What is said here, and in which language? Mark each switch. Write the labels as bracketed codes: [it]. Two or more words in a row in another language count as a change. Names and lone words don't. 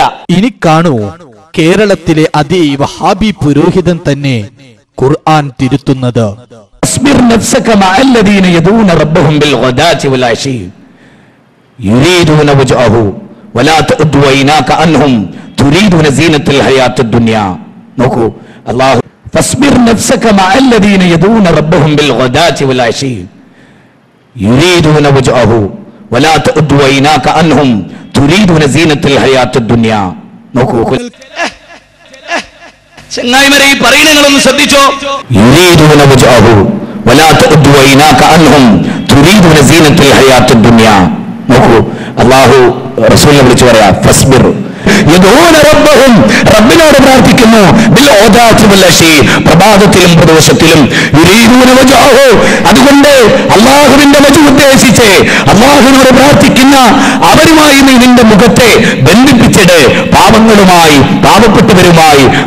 [ml] ഇനി കാണൂ, കേരളത്തിലെ അതേ വഹാബി പുരോഹിതൻ തന്നെ ഖുർആൻ തിരുത്തുന്നത്. നോക്കൂ, അല്ലാഹു [ar] فاصبر نفسك مع الذين يدعون ربهم بالغداة والعشي يريدون وجهه ولا تعد عيناك عنهم تريدون زينة الحياة الدنيا. [ml] നോക്കൂ ചങ്ങായിമാരെ, ഈ പറയുന്നങ്ങളൊന്ന് ശ്രദ്ധിച്ചോ. [ar] يريدون وجهه ولا تعد عيناك عنهم تريدون زينة الحياة الدنيا. [ml] നോക്കൂ, അല്ലാഹു റസൂലിനെ വിളിച്ചു പറയാ, ഫസ്ബിർ, റബ്ബിനോട് പ്രാർത്ഥിക്കുന്നു, പ്രഭാതത്തിലും പ്രദോഷത്തിലും. അതുകൊണ്ട് അള്ളാഹുവിന്റെ വജു ഉദ്ദേശിച്ച് അള്ളാഹുവിനോട് പ്രാർത്ഥിക്കുന്ന അവരുമായി നീ നിന്റെ മുഖത്തെ ബന്ധിപ്പിച്ചിട്ട് പാവങ്ങളുമായി പാവപ്പെട്ടവരുമായി.